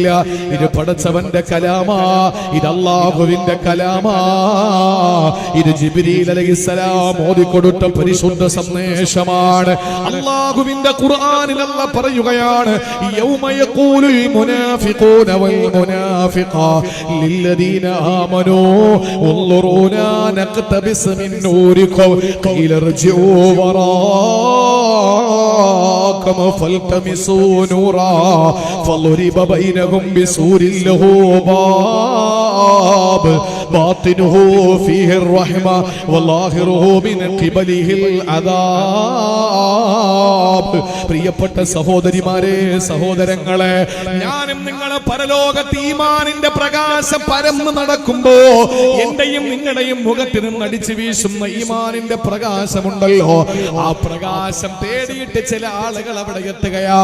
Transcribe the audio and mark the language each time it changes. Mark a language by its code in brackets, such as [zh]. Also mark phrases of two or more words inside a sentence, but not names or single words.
[ml] ഇത് പടച്ചവന്റെ കലാമാ, ഇത് അള്ളാഹുവിന്റെ കലാമാ, ഇത് ജിബ്രീൽ അലൈഹിസ്സലാം ഓതിക്കൊടുത്ത പരിശുദ്ധ സന്ദേശമാണ്. അള്ളാഹുവിന്റെ ഖുർആനിൽ അല്ലാഹ് പറയുകയാണ്, [ar] يوم يقول المنافقون والمنافقات للذين آمنوا انظرونا نقتبس من نوركم قيل ارجعوا وراءكم فالتمسوا نورا فضرب بينهم بسور له باب باطنه فيه الرحمة وظاهره من قبله العذاب. [ml] പ്രിയപ്പെട്ട സഹോദരിമാരെ, സഹോദരങ്ങളെ, ഞാനും നിങ്ങളെ പരലോകത്ത് ഈമാനിന്റെ പ്രകാശം പരന്നു നടക്കുമ്പോ എന്റെയും നിങ്ങളുടെയും മുഖത്ത് നിന്ന് അടിച്ചു വീശുന്ന ഈമാനിന്റെ പ്രകാശമുണ്ടല്ലോ, ആ പ്രകാശം തേടിയിട്ട് ചില ആളുകൾ അവിടെ എത്തുകയാ.